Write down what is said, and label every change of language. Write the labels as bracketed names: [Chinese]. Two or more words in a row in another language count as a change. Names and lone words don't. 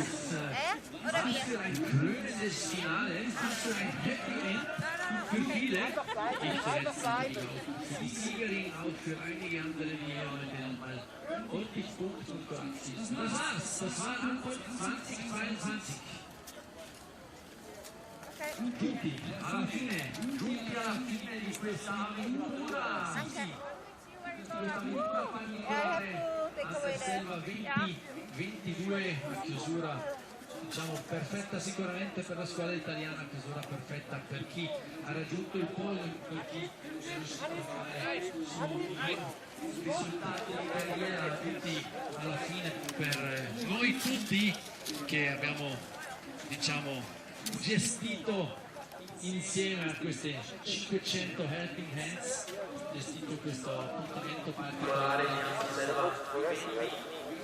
[German] Oder Was wir? für ein krönendes Finale, was für ein Happy End für viele. Nicht zuletzt für die Siegerin, auch für einige andere, die hier heute nochmal ordentlich Punkt und Kroatien. Das war's, das war Antholz 2022. [Italian] Tutti alla fine di questa avventura. Questa avventura particolare Antholz-Anterselva 20-22, una chiusura diciamo perfetta sicuramente per la squadra italiana, chiusura perfetta per chi ha raggiunto il podium, per chi è riuscito a fare risultati di carriera, tutti alla fine per noi tutti che abbiamo diciamo gestito insieme a queste 500 [English] helping hands, [Italian] gestito questo appuntamento particolare di Antholz-Anterselva